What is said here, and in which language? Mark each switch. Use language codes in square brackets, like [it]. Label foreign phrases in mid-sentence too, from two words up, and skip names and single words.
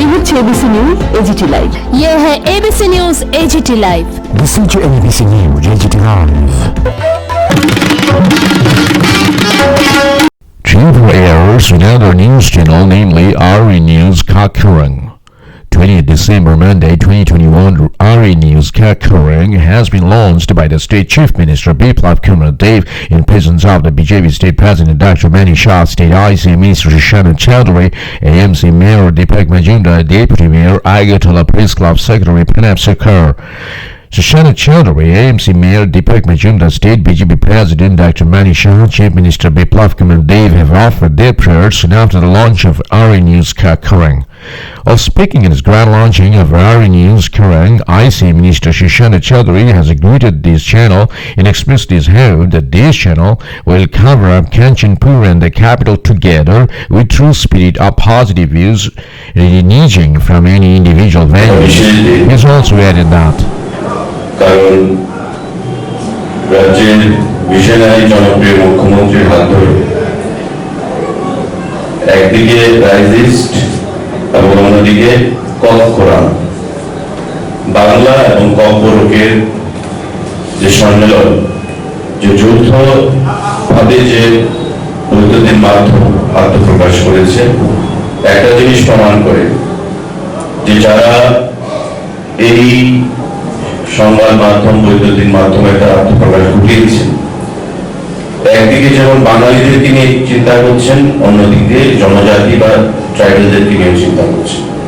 [bn] হচ্ছে ABC নিউজ AGT লাইভ। [hi] ये है ABC न्यूज AGT लाइव। [en] Listen to ABC News AGT Live. Tripura airs another news channel, namely RE News Kakurang. 20th December, Monday, 2021, RE News Kakurang has been launched by the State Chief Minister Biplab Kumar Dev in presence of the BJP State President Dr. Mani Shah, State IC Minister Shoshana Chowdhury, AMC Mayor Deepak Majumdar, Deputy Mayor Agartala Press Club Secretary Pranab Sarkar. Shoshana Chowdhury, AMC Mayor Deepak Majumdar, State BJP President Dr. Mani Shah, Chief Minister Biplab Kumar Dev have offered their prayers soon after the launch of RE News Kakurang. While speaking in his grand launching of RE News Kakurang, IC Minister Shoshana Chowdhury has greeted this channel and expressed his hope that this channel will cover up Kanchanpur and the capital together with true spirit of positive views, reneging from any individual values. He has also added that [bn] কারণ রাজ্যের মিশনারি জনপ্রিয় মুখ্যমন্ত্রীর হাত ধরে একদিকে রাইজিস্ট এবং অন্যদিকে কফ কোরআন বাংলা এবং কফ বরকের যে সম্মেলন, যে যৌথ ভাবে যে বৈদ্যুতিন মাধ্যম আত্মপ্রকাশ করেছে, একটা জিনিস প্রমাণ করে যে যারা এই সংবাদ মাধ্যম বৈদ্যুতিন মাধ্যমে তার আত্মপ্রকাশ ঘটিয়েছেন, একদিকে যেমন বাঙালিদেরকে নিয়ে চিন্তা করছেন, অন্যদিকে জনজাতি বা ট্রাইবেলদেরকে নিয়ে চিন্তা করছেন।